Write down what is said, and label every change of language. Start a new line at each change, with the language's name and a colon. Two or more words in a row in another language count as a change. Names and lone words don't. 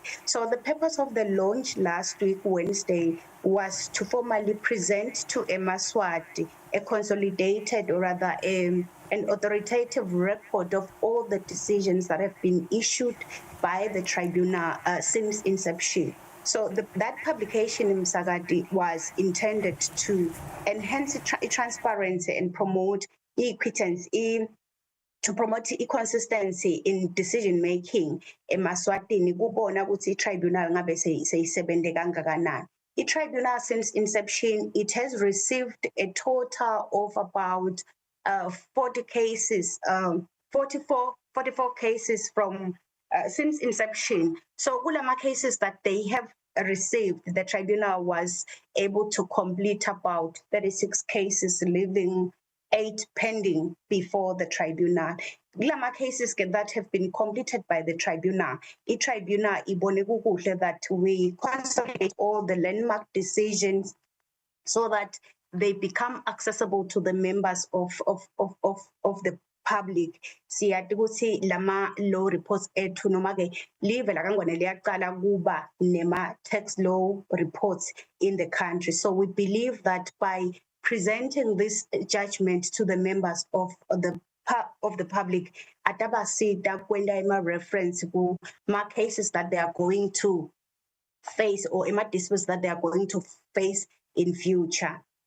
English: So the purpose of the launch last week, Wednesday, was to formally present to Eswatini a consolidated, or rather an authoritative record of all the decisions that have been issued by the tribunal since inception. So that publication in Msakati was intended to enhance transparency and promote equitance, to promote consistency in decision making.
Swati: Eswatini kubona ukuthi tribunal ngabe seyisebente kangakanani.
English: The tribunal since inception, it has received a total of about 44 cases from since inception. So ulama cases that they have received, the tribunal was able to complete about 36 cases, leaving 8 pending before the tribunal. Ulama cases that have been completed by the tribunal,
Swati: tribunal ibone kukuhle
English: that we consolidate all the landmark decisions so that they become accessible to the members of the public.
Swati: Siyazi ukuthi lama
English: law reports
Swati: ethu noma ke live la kangwane liyaqala kuba nema
English: tax law reports in the country. So we believe that by presenting this judgment to the members of the public,
Swati: atabasida kwenda ima reference ku ma cases
English: that they are going to face or ima disputes that they are going to face in future.